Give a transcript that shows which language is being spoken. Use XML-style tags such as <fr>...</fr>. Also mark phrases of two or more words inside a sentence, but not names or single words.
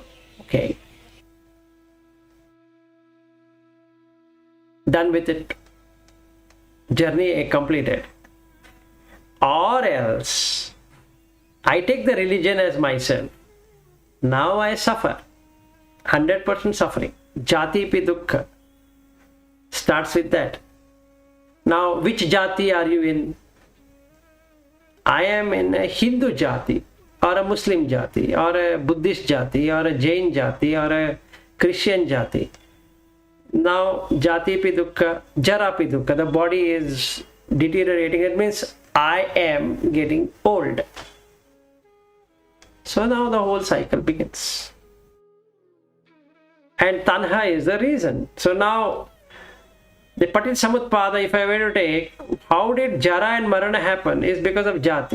<en>Okay. Done with it. Journey completed. Or else, I take the religion as myself. Now I suffer. 100% suffering.</en> <pi>Jati pi dukkha.</pi> <en>Starts with that. Now, which jati are you in? I am in a Hindu jati, or a Muslim jati, or a Buddhist jati, or a Jain jati, or a Christian jati. Now,</en> <pi>jati pi dukkha, jara pi dukkha,</pi> <en>the body is deteriorating. It means I am getting old. So now the whole cycle begins. And tanha is the reason. So now, the</en> <pi>patil samutpada,</pi> <en>if I were to take, how did jara and marana happen, is because of jati.</en>